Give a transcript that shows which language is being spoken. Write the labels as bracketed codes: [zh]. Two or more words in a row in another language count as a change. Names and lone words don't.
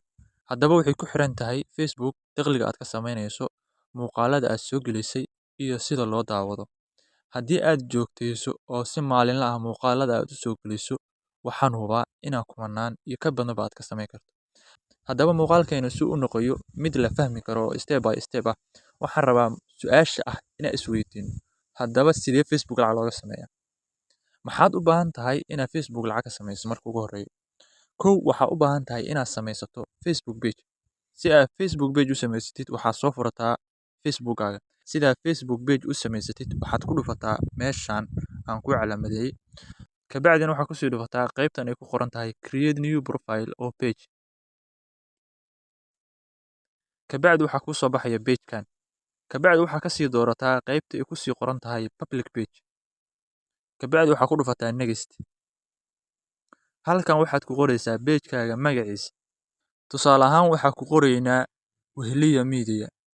[so] Haddaba waxay ku xiran tahay Facebook dakhliga aad ka sameynayso muuqaalada aad soo gelisay iyo sida loo daawado. Haddii aad joogtayso oo si maalinle ah muuqaalada aad u soo geliso waxaan hubaa inaan kumanaan iyo ka badan baad ka sameyn karto. Haddaba muuqaalkeenu si uu noqoyo mid la fahmi karo [en] step by step [so] ah. Waxaan rabaa su'aasha ah inaan isweydiino. Haddaba sidee Facebook lacag looga sameeyaa? Maxaad u baahan tahay inaad Facebook lacag ka sameyso marka ugu horreeyo? Kow waxaa u baahan tahay inaad sameysato Facebook page. Si aad Facebook page u samaysatid waxaad soo furataa Facebook-gaaga. Sidaa Facebook page u samaysatid waxaad ku dhufataa meeshaan aan ku calaamadeeyay. Kabacdina waxaad ku sii dhufataa qaybtan ay ku qoran tahay [en] create new profile or page. [so] Kabacdi waxaa ku soo baxaya page-kan. Kabacdi waxaa ka sii doorataa qaybta ay ku sii qoran tahay [en] public page. [so] Kabacdi waxaa ku dhufataa next. Halkan waxaad ku qoraysaa page-kaaga magaciisa. Tusaale ahaan waxaa ku qoraynaa Weheliya Media.